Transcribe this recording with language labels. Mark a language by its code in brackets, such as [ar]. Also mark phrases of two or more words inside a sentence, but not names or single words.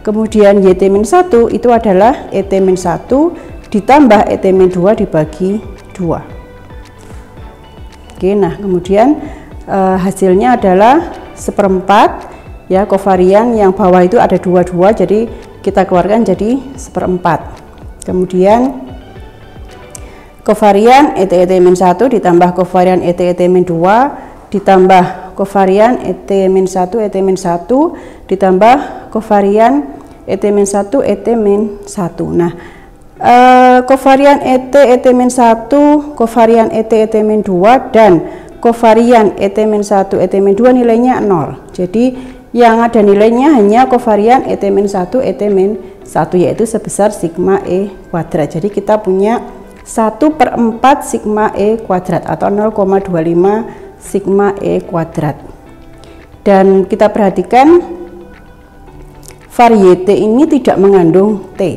[id] Kemudian YT-1 itu adalah ET-1 ditambah ET-2 dibagi 2. Oke, nah kemudian hasilnya adalah 1/4. Ya, kovarian yang bawah itu ada 22, jadi kita keluarkan jadi 1/4. Kemudian kovarian ET-ET-1 ditambah kovarian ET-ET-2 ditambah kovarian ET-1 ET-1 ditambah kovarian ET-1 ET-1. Nah, kovarian ET-ET-1, kovarian ET-ET-2 dan kovarian ET-1 ET-2 nilainya 0. Jadi yang ada nilainya hanya kovarian ET-1 ET-1, yaitu sebesar sigma E kuadrat. Jadi kita punya 1/4 sigma E kuadrat atau 0,25 sigma E kuadrat. Dan kita perhatikan var YT ini tidak mengandung T.